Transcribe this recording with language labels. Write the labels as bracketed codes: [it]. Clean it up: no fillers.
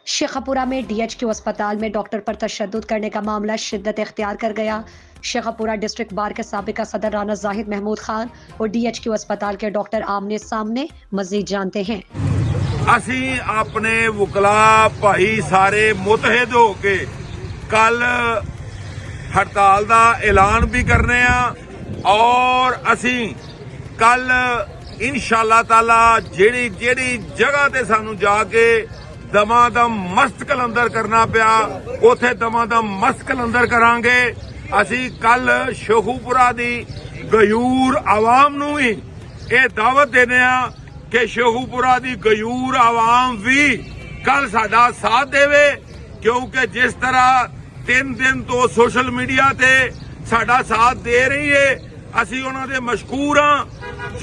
[hi] शेखपुरा में डीएचक्यू अस्पताल में डॉक्टर पर तशद्दुद करने का मामला शिद्दत इख्तियार कर गया। शेखपुरा डिस्ट्रिक्ट बार के साबिका सदर राना जाहिद महमूद खान और डीएचक्यू अस्पताल के डॉक्टर आमने सामने। मजीद जानते हैं। [pa] ਅਸੀਂ ਆਪਣੇ ਵਕਲਾ ਭਾਈ ਸਾਰੇ ਮੁਤਹਿਦ ਹੋ ਕੇ ਕੱਲ ਹੜਤਾਲ ਦਾ ਐਲਾਨ ਵੀ ਕਰਨੇ ਆ ਔਰ ਅਸੀਂ ਕੱਲ ਇਨਸ਼ਾਅੱਲਾ ਤਾਲਾ ਜਿਹੜੀ ਜਗ੍ਹਾ ਤੇ ਸਾਨੂੰ ਜਾ ਕੇ ਦਮਾਦਮ ਮਸਤ ਕਲੰਦਰ ਕਰਨਾ ਪਿਆ ਉਥੇ ਦਮਾਦਮ ਮਸਤ ਕਲੰਦਰ ਕਰਾਂਗੇ। ਅਸੀਂ ਕੱਲ ਸ਼ੇਖੂਪੁਰਾ ਦੀ ਗਯੂਰ ਆਵਾਮ ਨੂੰ ਵੀ ਇਹ ਦਾਵਤ ਦੇਨੇ ਆ कि शेखूपुरा दी गयूर आवाम भी कल साडा साथ देवे, क्योंकि जिस तरह 3 दिन तो सोशल मीडिया ते साडा साथ दे रही है असी उन्हां दे मशकूर हां।